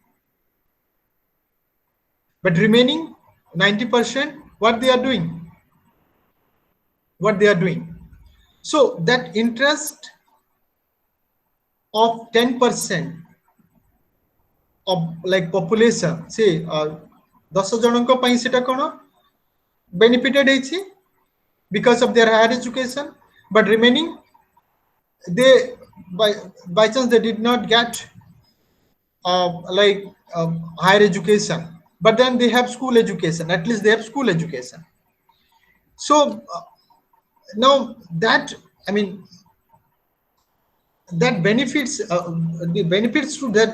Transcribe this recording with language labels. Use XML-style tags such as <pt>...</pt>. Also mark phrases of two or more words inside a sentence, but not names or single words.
<en>But remaining 90%, what they are doing? So that interest of 10% of like population, say 10</en> <or>ଜଣଙ୍କ ପାଇଁ ସେଟା କଣ</or> <en>benefited ହେଇଛି because of their higher education, but remaining they by chance they did not get higher education, but then they have school education. At least they have school education. So now that, I mean, that benefits, the benefits to that</en>